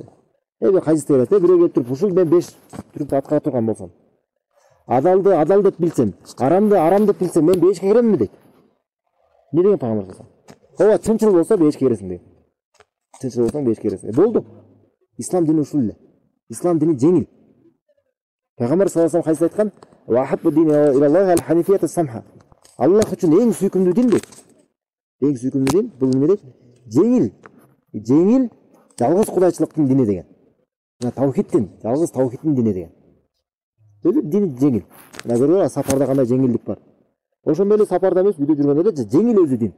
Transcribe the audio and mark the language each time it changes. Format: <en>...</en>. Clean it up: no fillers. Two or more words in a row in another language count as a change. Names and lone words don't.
<ky>Хадисте келет, бирөө келип туруп, ушул мен 5 түрүп аткара турган болсом, адалды адал деп билсем, арамды арам деп билсем, мен бешке киреминби дейт. Не деген пайгамбар салам? Ооба, чынчыл болсо бешке киресиң дейт. Чынчыл болсоң бешке киресиң. Болду. Ислам дини ушул эле. Ислам дини жеңил. Пайгамбар</ky> <ar>صلى الله عليه وسلم</ar> <ky>айткан:</ky> <ar>"وأحب الدين إلى الله الحنيفية السمحة."</ar> <ky>Аллах үчүн эң сүйкүмдүү дин дейт. Эң сүйкүмдүү дин бул эмне дейт? Жеңил, жалгыз кудайчылыктын дини деген. Мына таухидтин, жалгыз таухидтин дини деген. Өзү дини жеңил. Мына көрөбүз, сапарда кандай жеңилдик бар. Ошондой эле сапарда эмес, үйдө жүргөндө эле жеңил өзү дин.</ky>